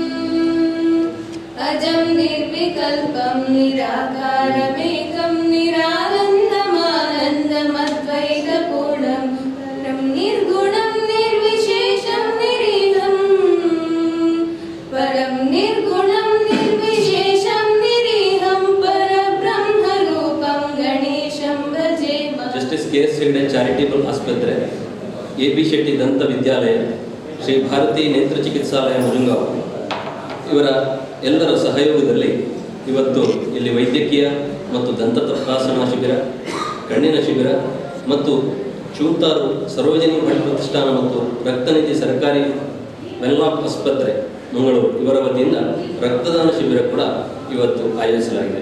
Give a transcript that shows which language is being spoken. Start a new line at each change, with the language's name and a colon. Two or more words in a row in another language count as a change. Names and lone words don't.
Sanskrit: अजं निर्विकल्पं निराकारमेकं निरानन्दमानन्दमद्वैतपूर्णं निर्गुणं निर्विशेषं निरीहं परं निर्गुणं निर्विशेषं निरीहं परब्रह्मरूपं गणेशं भजेम.
Kannada: जस्टिस के.एस. हेगड़े ಚಾರಿಟೇಬಲ್ ಆಸ್ಪತ್ರೆ, ಎ.ಬಿ. ಶೆಟ್ಟಿ ದಂತ ವಿದ್ಯಾಲಯ, ಶ್ರೀ ಭಾರತಿ ನೇತ್ರ ಚಿಕಿತ್ಸಾಲಯ ಮುಜುಂಗಾವ್ ಇವರ ಎಲ್ಲರ ಸಹಯೋಗದಲ್ಲಿ ಇವತ್ತು ಇಲ್ಲಿ ವೈದ್ಯಕೀಯ ಮತ್ತು ದಂತ ತಪಾಸಣಾ ಶಿಬಿರ, ಕಣ್ಣಿನ ಶಿಬಿರ ಮತ್ತು ಚೂಂತಾರು ಸರ್ವಜನಿಕ ಭಟ್ ಪ್ರತಿಷ್ಠಾನ ಮತ್ತು ರಕ್ತನಿಧಿ ಸರ್ಕಾರಿ ವೆನ್ಲಾಕ್ ಆಸ್ಪತ್ರೆ ಮಂಗಳೂರು ಇವರ ವತಿಯಿಂದ ರಕ್ತದಾನ ಶಿಬಿರ ಕೂಡ ಇವತ್ತು ಆಯೋಜಿಸಲಾಗಿದೆ.